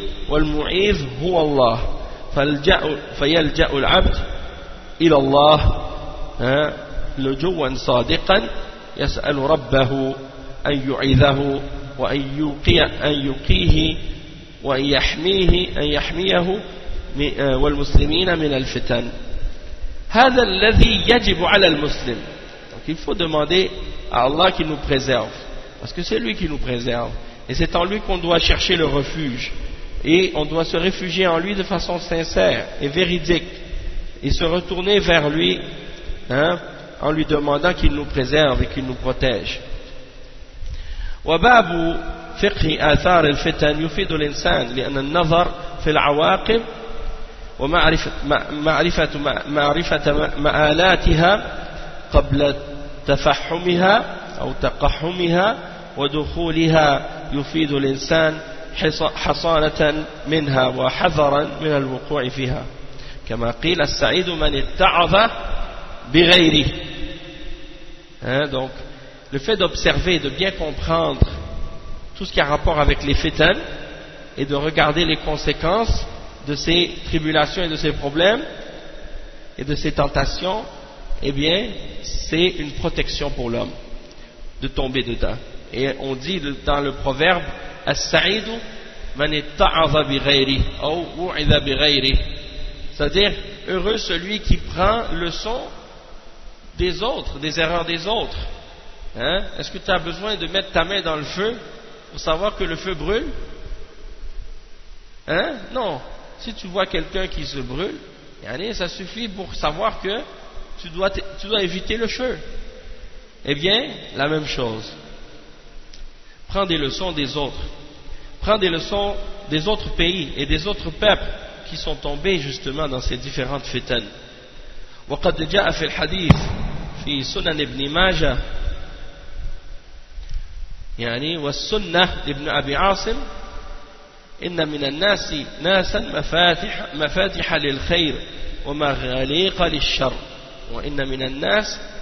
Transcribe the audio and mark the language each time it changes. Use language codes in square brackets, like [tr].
[ar] والمعيذ هو الله فيلجأ العبد إلى الله لجوا صادقا يسأل ربه أن يعيذه وأن يقيه وأن يحميه والمسلمين من الفتن. هذا الذي يجب على المسلم. [fr] Donc il faut demander à Allah qu'il nous préserve, parce que c'est lui qui nous préserve et c'est en lui qu'on doit chercher le refuge et on doit se réfugier en lui de façon sincère et véridique et se retourner vers lui en lui demandant qu'il nous préserve et qu'il nous protège. [ar] وباب فقه آثار الفتن يفيد الإنسان لأن النظر في العواقب ومعرفة مآلاتها قبل تفحمها أو تقحمها ودخولها يفيد الإنسان حصانة منها وحذرا من الوقوع فيها كما قيل السعيد من اتعظ بغيره. [fr] Donc le fait d'observer, de bien comprendre tout ce qui a rapport avec les fitan et de regarder les conséquences de ces tribulations et de ces problèmes et de ces tentations, eh bien c'est une protection pour l'homme de tomber dedans. Et on dit dans le proverbe [ar] as-sa'idu man itta'adha bi ghayri [fr] ou wu'idha bi ghayri, c'est-à-dire heureux celui qui prend leçon des autres, des erreurs des autres. Est-ce que tu as besoin de mettre ta main dans le feu pour savoir que le feu brûle? Non. Si tu vois quelqu'un qui se brûle, ça suffit pour savoir que tu dois éviter le feu. Eh bien, la même chose. Prends des leçons des autres. Prends des leçons des autres pays et des autres peuples qui sont tombés justement dans ces différentes fitan. [ar] وقد جاء في الحديث في سنن ابن ماجه والسنة لابن أبي عاصم إن من الناس ناسا مفاتح للخير ومغاليق للشر وإن من الناس